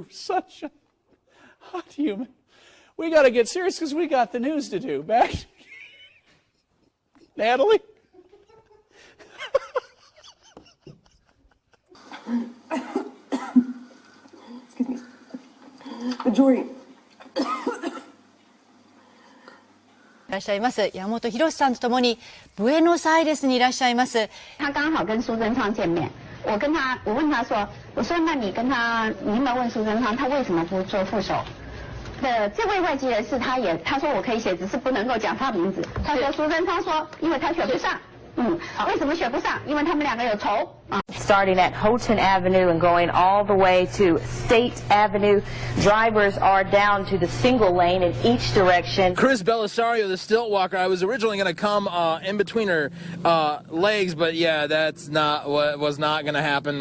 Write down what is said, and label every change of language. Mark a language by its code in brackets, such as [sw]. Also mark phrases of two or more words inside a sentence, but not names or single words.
[en] Such a hot human. We got to get serious because we got the news to do. Back to Natalie. Excuse me. Jory. [ja] いらっしゃいます山本博さんとともにブエノスアイレスにいらっしゃいます。 [zh] 他刚好跟苏贞昌见面，我问他说，我说那你有没有问苏贞昌他为什么不做副手？这位外籍人士他说我可以写，只是不能够讲他名字。他说苏贞昌说，因为他选不上。为什么选不上？因为他们两个有仇。 [en] Starting at Houghton Avenue and going all the way to State Avenue, drivers are down to the single lane in each direction. Chris Belisario, the stilt walker, I was originally going to come in between her legs, but yeah, that's not what was not going to happen.